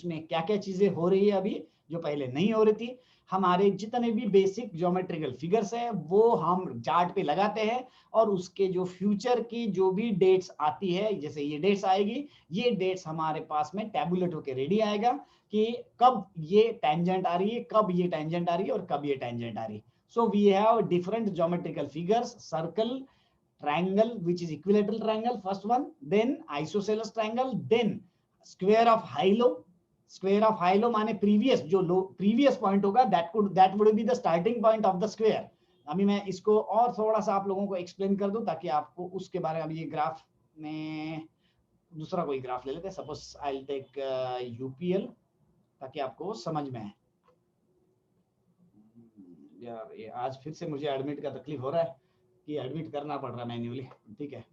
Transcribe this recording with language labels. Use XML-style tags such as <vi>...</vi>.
<hi>इसमें क्या क्या चीजें हो रही है अभी जो पहले नहीं हो रही थी। हमारे जितने भी बेसिक ज्योमेट्रिकल फिगर्स है वो हम चार्ट पे लगाते हैं, और उसके जो फ्यूचर की जो भी डेट्स आती है, जैसे ये डेट्स आएगी, ये डेट्स हमारे पास में टैबुलेट होके रेडी आएगा कि कब ये टेंजेंट आ रही है, कब ये टेंजेंट आ रही है और कब ये टेंजेंट आ रही है।</hi> <en>So we have different geometrical figures, circle, triangle which is equilateral triangle, first one, then isosceles triangle, then square of high-low. Square of high-low</en> <hi>माने</hi> <en>previous</en> <hi>जो लो</hi> <en>previous point</en> <hi>होगा,</hi> <en>that would be the starting point of the square.</en> <hi>अभी मैं इसको और थोड़ा सा आप लोगों को एक्सप्लेन कर दूं ताकि आपको उसके बारे में, अभी ये ग्राफ में दूसरा कोई ग्राफ ले लेते हैं,</hi> <en>suppose I will take UPL</en> <hi>ताकि आपको समझ में आए। यार ये आज फिर से मुझे एडमिट का तकलीफ हो रहा है कि एडमिट करना पड़ रहा है मैन्युअली, ठीक है?</hi>